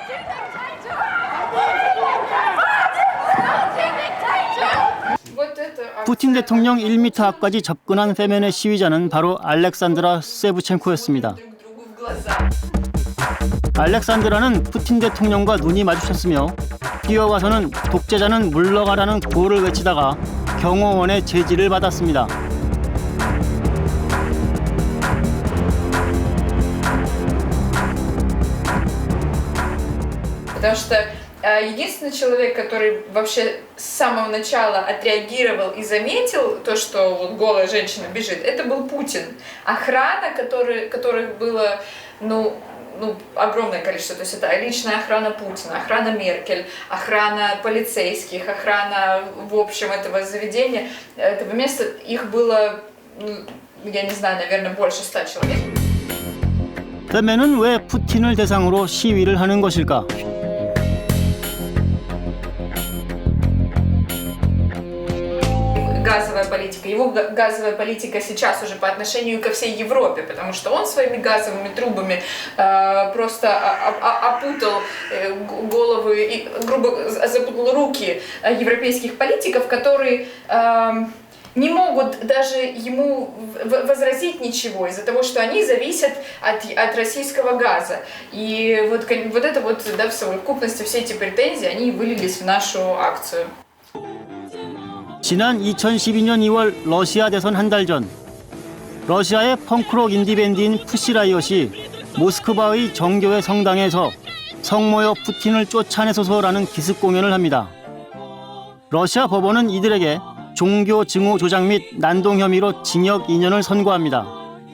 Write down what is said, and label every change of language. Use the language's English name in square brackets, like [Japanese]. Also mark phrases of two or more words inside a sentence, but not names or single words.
[Korean] 푸틴 대통령 1m 앞까지 접근한 페멘의 시위자는 바로 알렉산드라 세브첸코였습니다. 알렉산드라는 푸틴 대통령과 눈이 마주쳤으며 뛰어가서는 독재자는 물러가라는 구호를 외치다가 경호원의 제지를 받았습니다. [Russian] Потому что Единственный человек, который вообще с самого начала отреагировал и заметил то, что вот голая женщина бежит, это был Путин. Охрана, которых было, огромное количество. То есть это личная охрана Путина, охрана Меркель, охрана полицейских, охрана в общем этого заведения, этого места. Их было, я не знаю, наверное, больше 100 человек. [Korean] 빼면은 왜 푸틴을 대상으로 시위를 하는 것일까? [Russian] Газовая политика. Его газовая политика сейчас уже по отношению ко всей Европе, потому что он своими газовыми трубами просто опутал головы и грубо запутал руки европейских политиков, которые не могут даже ему возразить ничего из-за того, что они зависят от российского газа. И вот это вот, да, в совокупности все эти претензии, они вылились в нашу акцию. [Korean] 지난 2012년 2월 러시아 대선 한 달 전 러시아의 펑크록 인디밴드인 푸시라이엇이 모스크바의 정교회 성당에서 성모여 푸틴을 쫓아내소서라는 기습 공연을 합니다. 러시아 법원은 이들에게 종교 증오 조장 및 난동 혐의로 징역 2년을 선고합니다.